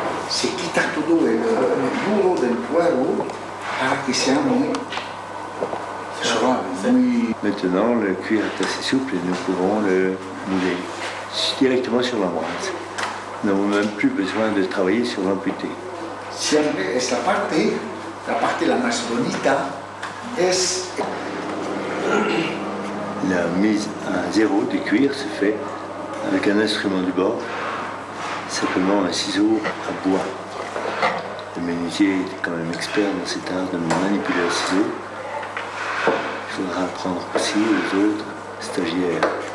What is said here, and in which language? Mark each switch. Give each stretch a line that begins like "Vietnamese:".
Spanish: Se quita todo el duro del cuero para que sea muy suave, muy.
French: Maintenant, le cuir est assez souple et nous pouvons le mouler directement sur l'embrase. Nous n'avons même plus besoin de travailler sur l'amputé.
Spanish: Siempre esta parte, la más bonita, es
French: La mise à zéro du cuir se fait avec un instrument du bord, simplement un ciseau à bois. Le menuisier est quand même expert dans cet art de manipuler un ciseau. Il faudra apprendre aussi aux autres stagiaires.